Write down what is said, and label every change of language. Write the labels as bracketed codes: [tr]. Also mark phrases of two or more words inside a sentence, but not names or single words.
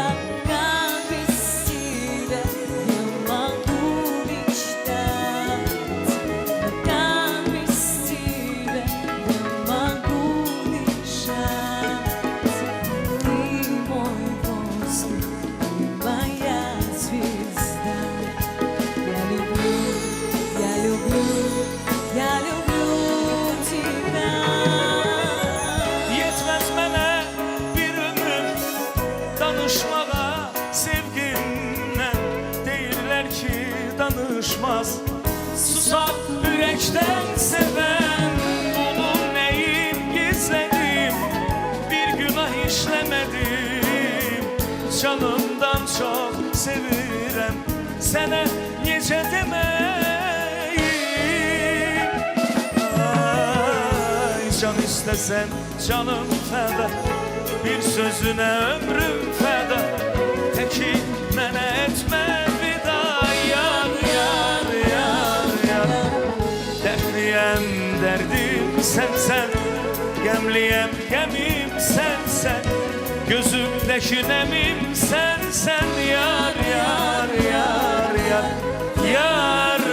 [ru] Как без тебя я могу мечтать, как без тебя я могу дышать. Ты мой воздух, моя звезда. Я люблю, я люблю, я люблю тебя. [az] Yetməz mənə bir ömür danışmağa sevgimdən. Deyirlər ki danışmaz susar ürəkdən sevən. Bunun neyim gizlədim, bir günah işləmədim. Canımdan çox sevirəm, sənə necə deməyim. Ay, can istəsən canım fəda, bir sözünə ömrüm fəda. Təki mənə etmə vida. Yar, yar, yar, yar. Dərdliyəm dərdim sənsən, qəmliyəm qəmim sənsən. Gözümdəki nəmim sənsən. Yar, yar, yar, yar. Yar.